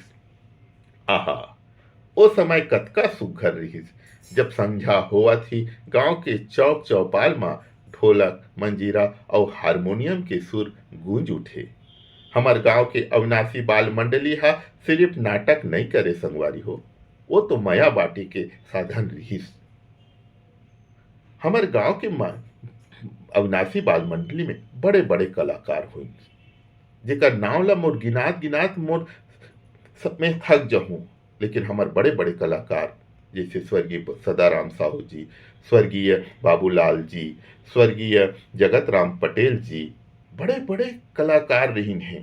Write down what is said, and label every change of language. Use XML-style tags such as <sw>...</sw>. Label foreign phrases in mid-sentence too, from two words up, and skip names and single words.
<hne>आहा, ओ समय कतका सुघर रहीस जब संध्या होवा थी, गांव के चौक चौपाल में ढोलक, मंजीरा और हारमोनियम के सुर गूंज उठे। हमार गांव के अविनाशी बाल मंडली हा सिर्फ नाटक नहीं करे संगवारी हो, वो तो माया बाटी के साधन रहीस। हमार गांव के अविनाशी बाल मंडली में बड़े बड़े कलाकार हुई, जेकर नाव ला मोर गिनात मोर में थक जाऊं, लेकिन हमार बड़े बड़े कलाकार जैसे स्वर्गीय सदाराम साहू जी, स्वर्गीय बाबूलाल जी, स्वर्गीय जगत राम पटेल जी, बड़े बड़े कलाकार रहीन हैं।</hne>